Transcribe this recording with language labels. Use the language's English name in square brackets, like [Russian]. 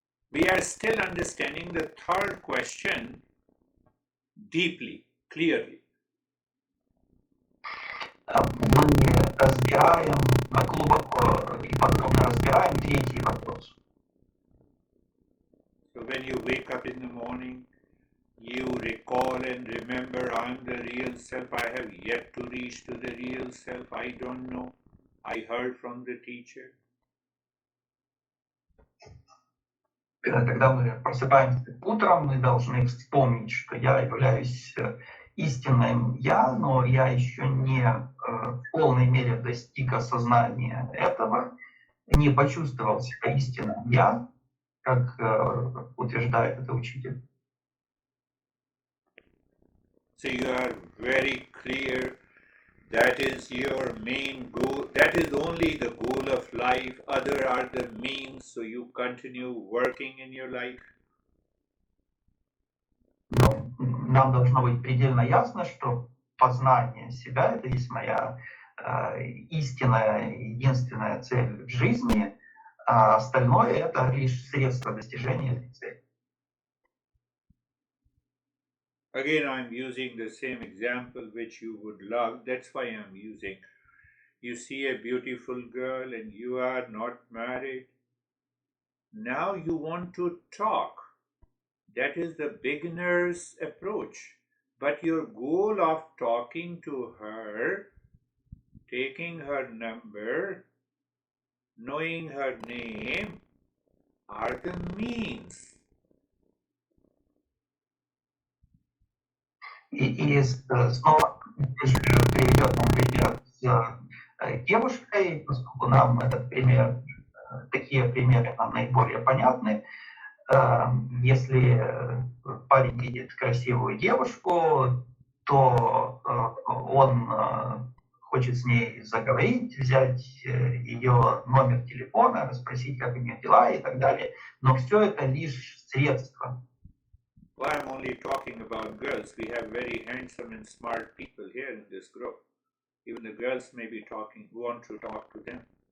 [English] We are still understanding the third question deeply, clearly. [Russian] Мы разбираем, глубоко и подробно разбираем третий вопрос. [English] So when you wake up in the morning, you recall and remember, I'm the real self. I have yet to reach to the real self. I don't know. I heard from the teacher. [Russian] Когда мы просыпаемся утром, мы должны вспомнить, что я являюсь истинным я, но я еще не в полной мере достиг осознания этого, не почувствовал себя истинным я, как утверждает это учитель. [English] So you are very clear. That is your main goal. That is only the goal of life. Other are the means, so you continue working in your life. [Russian] Но нам должно быть предельно ясно, что познание себя — это есть моя истинная, единственная цель в жизни, а остальное — это лишь средство достижения этой цели. [English] Again, I'm using the same example which you would love. That's why I'm using. You see a beautiful girl and you are not married. Now you want to talk. That is the beginner's approach. But your goal of talking to her, taking her number, knowing her name, are the means. [Russian] И снова приведет нам пример с девушкой, поскольку нам этот пример, такие примеры нам наиболее понятны. Если парень видит красивую девушку, то он хочет с ней заговорить, взять ее номер телефона, спросить, как у нее дела и так далее. Но все это лишь средства. [English] Well, I'm only talking about girls. We have very handsome and smart people here in this group. Even the girls may be want to talk to them.